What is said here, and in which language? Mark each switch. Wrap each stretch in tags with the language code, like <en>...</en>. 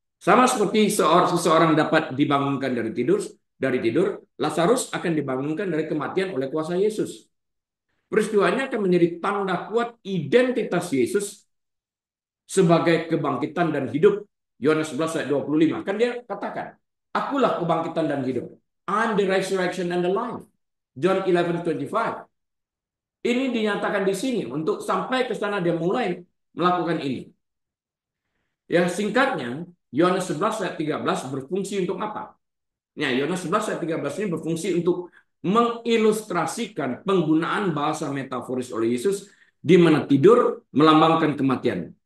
<id>Sama seperti seseorang dapat dibangunkan dari tidur, Lazarus akan dibangunkan dari kematian oleh kuasa Yesus. Peristiwanya akan menjadi tanda kuat identitas Yesus sebagai kebangkitan dan hidup. Yohanes 11 ayat 25. Kan dia katakan, akulah kebangkitan dan hidup.</id> <en>I'm the resurrection and the life. John 11:25.</en> <id>Ini dinyatakan di sini untuk sampai ke sana dia mulai melakukan ini. Ya, singkatnya, Yohanes 11 ayat 13 berfungsi untuk apa? Nah, Yohanes 11 ayat 13 ini berfungsi untuk mengilustrasikan penggunaan bahasa metaforis oleh Yesus di mana tidur melambangkan kematian.</id>